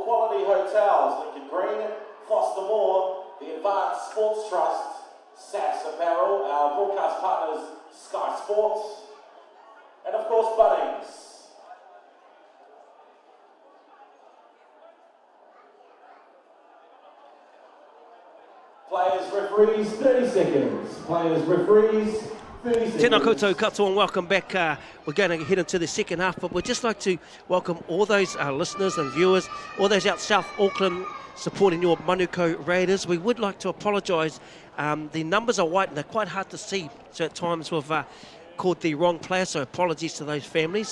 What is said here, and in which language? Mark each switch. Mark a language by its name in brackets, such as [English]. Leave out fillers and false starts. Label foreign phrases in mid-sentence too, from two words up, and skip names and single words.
[English] Quality Hotels, Lincoln Green, Foster Moore, the Advanced Sports Trust, SAS Apparel, our broadcast partners Sky Sports, and of course Bunnings. Players, referees, 30 seconds. Players, referees, 30 seconds. [Māori] Tēnā koutou katoa [English] and welcome back. We're going to head into the second half, but we'd just like to welcome all those listeners and viewers, all those out South Auckland supporting your Manukau Raiders. We would like to apologise. The numbers are white and they're quite hard to see, so at times we've called the wrong player, so apologies to those families.